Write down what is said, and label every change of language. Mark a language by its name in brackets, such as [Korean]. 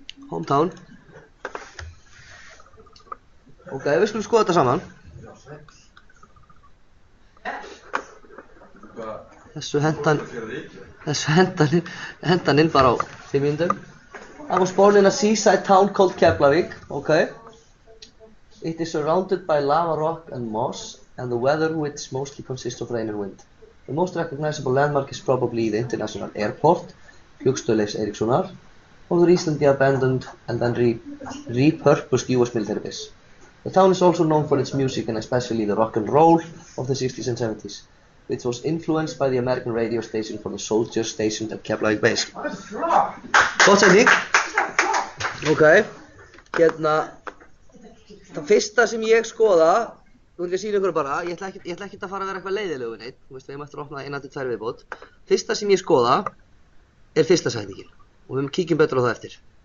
[English] Hometown. [Icelandic] Ok, við skulum skoða þetta saman. Þessu hendan inn bara á 5 mínútum. [English] I was born in a seaside town called Keflavík. Okay. It is surrounded by lava rock and moss, and the weather which mostly consists of rain and wind. The most recognizable landmark is probably the international airport, Flugstöð Leifs Eiríkssonar, or the recently abandoned and then repurposed US military base. The town is also known for its music and especially the rock and roll of the 60s and 70s, which was influenced by the American radio station for the soldiers stationed at Keflavík base. [Icelandic] Gott setning. Ok, hérna, það fyrsta sem ég skoða, nú vil ég sýna ykkur bara, ég ætla ekki að fara að vera eitthvað leiðilegu neitt, þú veist, við erum eftir að opna 1-2 viðbót. Fyrsta sem ég skoða er fyrsta setningin og við kíkjum betur á það eftir.